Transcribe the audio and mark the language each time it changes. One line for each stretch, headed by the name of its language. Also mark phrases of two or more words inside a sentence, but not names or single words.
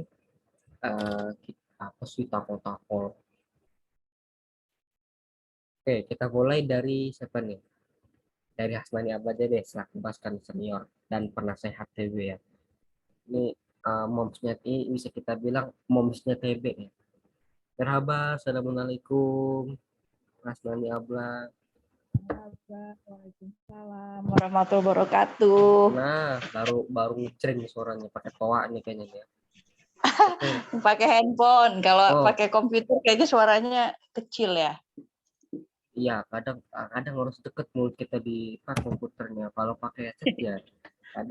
Indonesian: Apa sih tapol-tapol? Oke, kita mulai dari siapa nih? Dari Hasnani Abad deh, selaku pasukan senior dan penasehat TB ya. Ini momsnya ini bisa kita bilang momsnya TB ya. Merhaba, assalamualaikum, Hasnani Abla.
Arabic: وعليكم السلام ورحمة الله وبركاته.
Indonesian: Nah, baru ngecering suaranya pakai toa nih kayaknya nih ya. Oke. Pakai handphone. Kalau Oh. pakai komputer kayaknya suaranya kecil ya. Iya, kadang harus deket mulut kita di komputernya. Kalau pakai headset ya kadang